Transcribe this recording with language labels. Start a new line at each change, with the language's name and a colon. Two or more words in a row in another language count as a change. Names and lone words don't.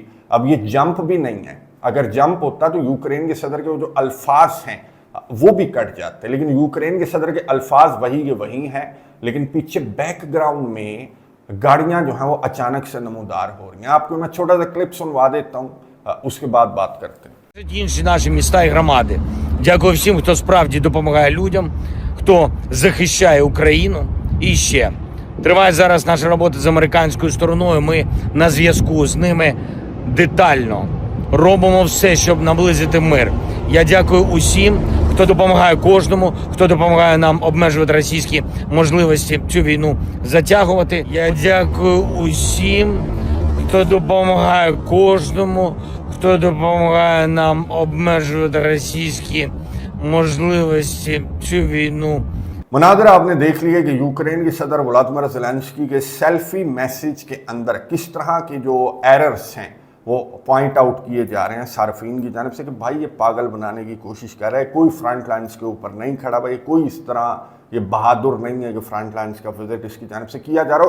Urdu: اب یہ جمپ بھی نہیں ہے، اگر جمپ ہوتا تو یوکرین کے صدر کے جو الفاظ ہیں وہ بھی کٹ جاتے، لیکن یوکرین کے صدر کے الفاظ وہی کے وہی ہیں، لیکن پیچھے بیک گراؤنڈ میں گاڑیاں جو ہیں وہ اچانک سے نمودار ہو رہی ہیں. آپ کو میں چھوٹا سا کلپ سنوا دیتا ہوں، اس کے بعد بات کرتے ہیں.
Ukrainian: Інші наші міста і громади. Дякую всім, хто справді допомагає людям, хто захищає Україну. І ще триває зараз наша робота з американською стороною. Ми на зв'язку з ними детально робимо все, щоб наблизити мир. Я дякую усім, хто допомагає кожному, хто допомагає нам обмежувати російські можливості цю війну затягувати. Я дякую усім, хто допомагає кожному, хто допомагає нам обмежувати російські можливості цю війну
Urdu: مناظرہ آپ نے دیکھ لیا کہ یوکرین کے صدر ولادیمیر زیلنسکی کے
English: selfie message
Urdu: کے اندر کس طرح کے جو ایررز ہیں وہ
English: point out
Urdu: کیے جا رہے ہیں صارفین کی جانب سے کہ بھائی یہ پاگل بنانے کی کوشش کر رہا ہے، کوئی
English: front lines
Urdu: کے اوپر نہیں کھڑا، بھائی کوئی اس طرح یہ بہادر نہیں ہے کہ
English: front lines
Urdu: کا وزٹ اس کی جانب سے کیا جا رہا ہو.